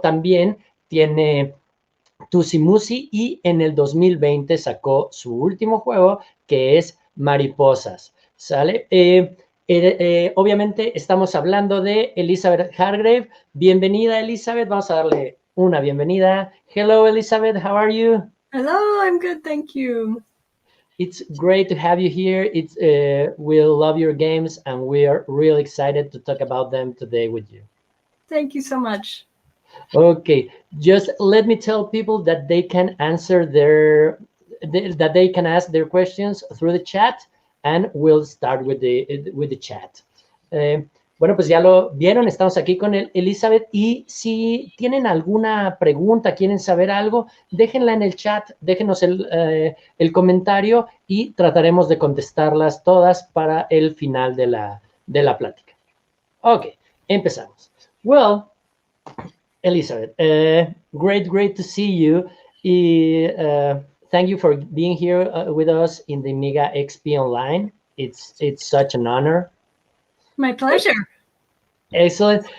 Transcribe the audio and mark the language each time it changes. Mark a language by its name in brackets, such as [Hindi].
[Spanish] También tiene Tussie-Mussie, y en el 2020 sacó su último juego, que es Mariposas. ¿Sale? Obviamente estamos hablando de Elizabeth Hargrave. Bienvenida, Elizabeth. Vamos a darle una bienvenida. [English] Hello, Elizabeth. How are you? Hello, I'm good, thank you. It's great to have you here. We love your games, and we are really excited to talk about them today with you. Thank you so much. Okay, just let me tell people that they can answer that they can ask their questions through the chat, and we'll start with the chat. [Spanish] Bueno, pues ya lo vieron, estamos aquí con Elizabeth, y si tienen alguna pregunta, quieren saber algo, déjenla en el chat, déjenos el comentario y trataremos de contestarlas todas para el final de la plática. Ok, empezamos. [English] Well, Elizabeth, great to see you. Thank you for being here with us in the Mega XP Online. It's such an honor. My pleasure. Excellent.